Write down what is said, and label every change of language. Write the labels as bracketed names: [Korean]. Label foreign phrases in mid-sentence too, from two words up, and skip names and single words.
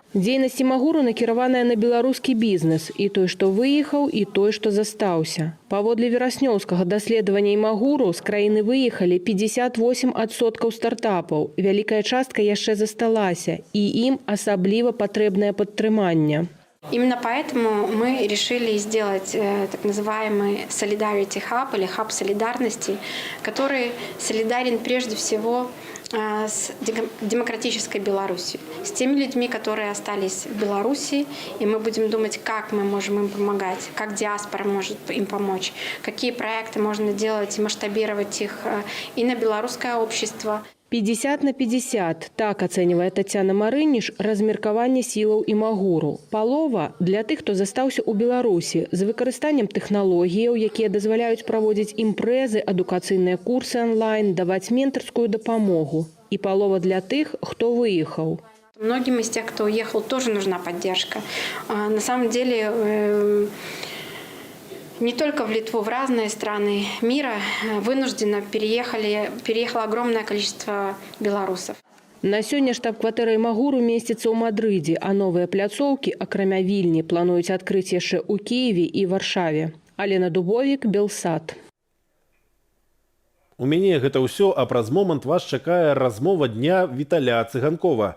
[Belarusian] Дзейнасць «Імагуру» накіраваная на беларускі бізнес, і той, што выехаў, і той, што застаўся. Паводле вераснёўскага даследавання «Імагуру» з краіны выехалі 58% стартапаў. Вялікая частка яшчэ засталася, і ім асабліва патрэбнае падтрыманне. [Russian] Именно поэтому мы решили сделать так называемый [English] Solidarity Hub [Russian] или хаб солидарности, который солидарен прежде всего с демократической Беларусью, с теми людьми, которые остались в Беларуси, и мы будем думать, как мы можем им помогать, как диаспора может им помочь, какие проекты можно делать и масштабировать их и на белорусское общество. [Belarusian] 50 на 50. Так ацэньвае Тацяна Марыніш размеркаванне сілаў «Імагуру». Палова для тых, хто застаўся ў Беларусі з выкарыстаннем тэхналогіяў, якія дазваляюць праводзіць імпрэзы, адукацыйныя курсы онлайн, даваць ментарскую дапамогу. І палова для тых, хто выехаў. [Russian] Многим из тех, кто уехал, тоже нужна поддержка. На самом деле, не только в Литву, в разные страны мира вынужденно переехало огромное количество белорусов. [Belarusian] На сёння штаб-кватэра «Імагуру» месціцца ў Мадрыдзе, а новыя пляцоўкі, акрамя Вільні, плануюць адкрыць яшчэ ў Кіеве і Варшаве. Алена Дубовік, Белсат. У мяне гэта ўсё, а праз момант вас чакае размова дня Віталя Цыганкова.